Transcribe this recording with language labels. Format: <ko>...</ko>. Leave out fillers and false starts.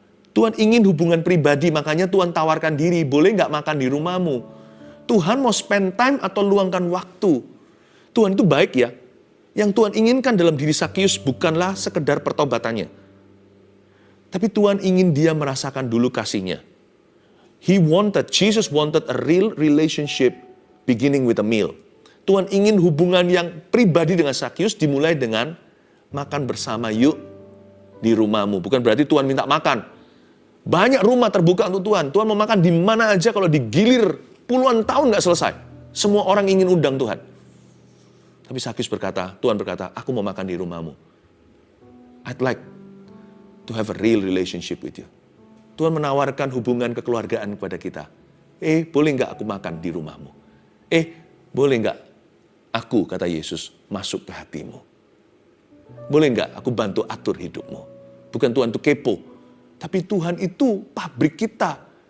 <id>Tuhan ingin hubungan pribadi, makanya Tuhan tawarkan diri, boleh nggak makan di rumahmu? Tuhan mau</id> <en>spend time</en> <id>atau luangkan waktu. Tuhan itu baik ya. Yang Tuhan inginkan dalam diri Sakeus bukanlah sekedar pertobatannya. Tapi Tuhan ingin dia merasakan dulu kasihnya.</id> <en>Jesus wanted a real relationship beginning with a meal.</en> <id>Tuhan ingin hubungan yang pribadi dengan Sakeus dimulai dengan makan bersama yuk di rumahmu. Bukan berarti Tuhan minta makan. Banyak rumah terbuka untuk Tuhan. Tuhan mau makan di mana aja kalau digilir puluhan tahun nggak selesai. Semua orang ingin undang Tuhan. Tapi Sakeus berkata, Tuhan berkata, aku mau makan di rumahmu.</id> <en>I'd like to have a real relationship with you.</en> <id>Tuhan menawarkan hubungan kekeluargaan kepada kita. Boleh nggak aku makan di rumahmu? Boleh nggak aku, kata Yesus, masuk ke hatimu? Boleh nggak aku bantu atur hidupmu? Bukan Tuhan itu kepo. Tapi Tuhan itu pabrik kita.</id>